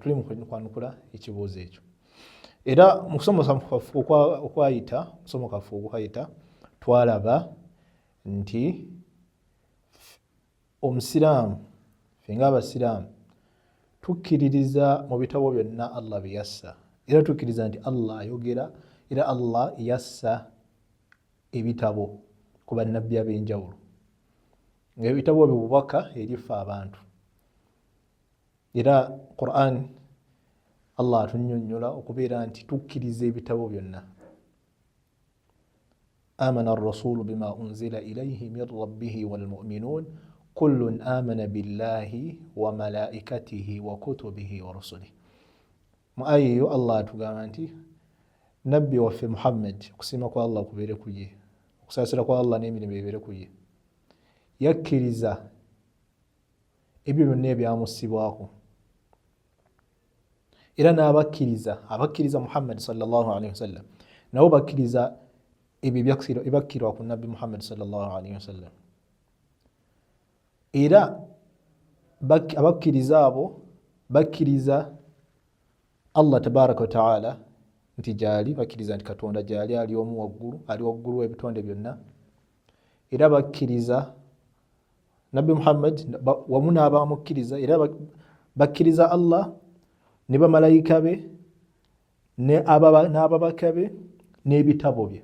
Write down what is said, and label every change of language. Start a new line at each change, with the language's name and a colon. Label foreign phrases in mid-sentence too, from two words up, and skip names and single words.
Ganda: Tuli mu kwanukula ekibuuzo ekyo. Era mu musomo kaffe okwayita twalaba nti omusiraamu ffe ng'abasiraamu tukkiririza mu bitabo byonna Allah bye yassa, era tukkiriza nti Allah ayogera era Allah yassa ebitabo ku bannabbi ab'enjawulo, ng'ebitabo ebyo bubaka eri ffe abantu. Era Qur'an Allah atunnyonnyola okubeera nti tukkiriza ebitabo byonna.
Arabic: آمن الرسول بما أنزل إليه من ربه والمؤمنون كل آمن بالله وملائكته وكتبه ورسله.
Ganda: Mu aya eyo Allah atugamba nti nabbi waffe Muhammad, okusiima kwa Allah kubeere ku ye, okusaasira kwa Allah n'emirimo ebeere ku ye, yakkiriza ebyo byonna ebyamussibwako era n'abakkiriza Muhammad
Arabic: صلى الله عليه وسلم
Ganda: nabo bakkiriza ebyo ebakkirwa ku nabbi Muhammad
Arabic: صلى الله عليه وسلم.
Ganda: Era abakkiriza abo bakkiriza Allah
Arabic: تبارك وتعالى
Ganda: nti gyali, bakkiriza nti Katonda gyali ali omu waggulu, ali waggulu w'ebitonde byonna. Era bakkiriza nabbi Muhammad wamu n'abamukkiriza, era bakkiriza Allah ne bamalayika be n'ababaka be n'ebitabo bye.